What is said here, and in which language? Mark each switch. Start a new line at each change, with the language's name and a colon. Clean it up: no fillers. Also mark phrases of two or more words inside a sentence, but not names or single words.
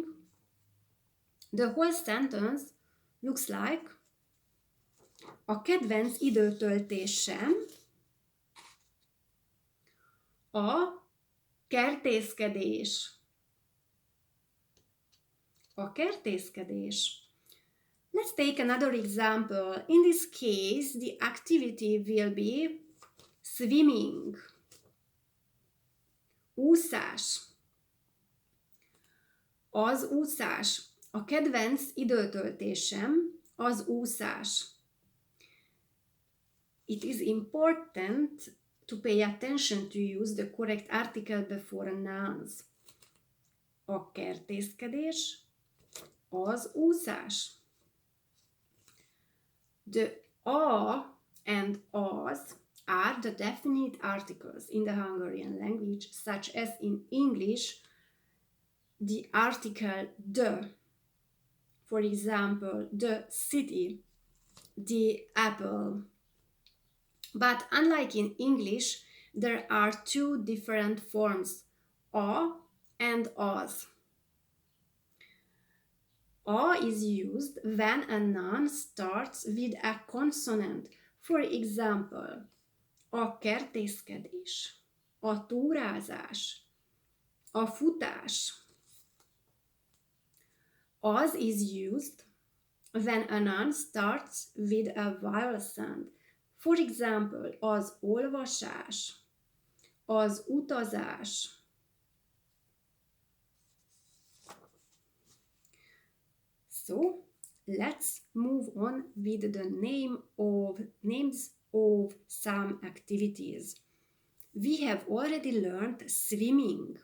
English: The whole sentence looks like a
Hungarian: kedvenc időtöltésem A kertészkedés. A kertészkedés.
English: Let's take another example. In this case, the activity will be swimming.
Hungarian: Úszás. Az úszás. A kedvenc időtöltésem az úszás.
English: It is important to pay attention to use the correct article before nouns.
Hungarian: A kertészkedés az úszás.
English: The a and as are the definite articles in the Hungarian language, such as in English, the article the. For example, the city, the apple. But unlike in English, there are two different forms, a and as. A is used when a noun starts with a consonant. For example,
Hungarian: a kertészkedés, a túrázás, a futás.
English: Az is used when a noun starts with a vowel sound. For example,
Hungarian: az olvasás, az utazás.
English: So, let's move on with the names of some activities. We have already learned swimming.